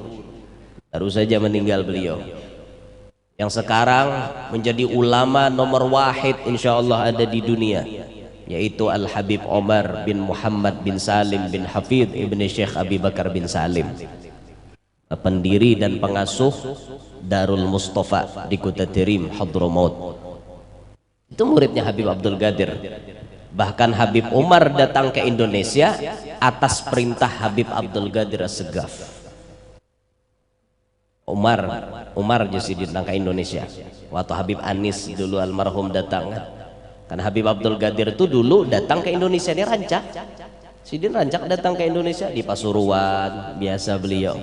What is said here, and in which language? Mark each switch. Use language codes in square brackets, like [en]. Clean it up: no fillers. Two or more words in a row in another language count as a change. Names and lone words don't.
[id] Baru saja meninggal beliau. Yang sekarang menjadi ulama nomor 1 insyaallah ada di dunia, yaitu Al-Habib Omar bin Muhammad bin Salim bin Hafidh ibni Syekh Abi Bakar bin Salim, pendiri dan pengasuh Darul Mustafa di Kota Terim Hadramaut. Itu muridnya Habib Abdul Qadir. Bahkan Habib Umar datang ke Indonesia atas perintah Habib Abdul Qadir As-Saggaf. Umar jadi datang ke Indonesia. Waktu Habib Anis dulu almarhum datang, kan Habib Abdul Qadir itu dulu datang ke Indonesia, ini rancak. [bjn] Sidin rancak datang ke Indonesia di Pasuruan biasa beliau.